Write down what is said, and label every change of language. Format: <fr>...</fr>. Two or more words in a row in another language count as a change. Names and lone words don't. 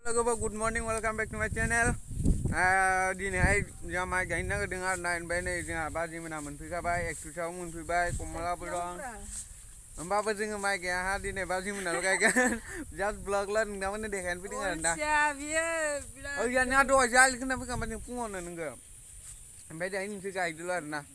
<en>Hello, good morning. Welcome back to my channel.</en> <brx>Dinihai जोंहा माइ गायनो नागिरदों आरो ना ओमफ्राय नै जोंहा बाजैमोना मोनफैखाबाय एक्ट्रिसाव मोनफैबाय कमलाबो दं होमबाबो जोङो माइ गायाहा दिनै बाजैमोनाल' गायगोन जास्ट ब्लगल' नोंथांमोननो देखायनो फैदों आरो ना ओइयाना दहाय जालि खोना फैखांबाय जों फुङावनो नोंगो ओमफ्राय दायो नोंसोर गायदोल' आरो ना</brx>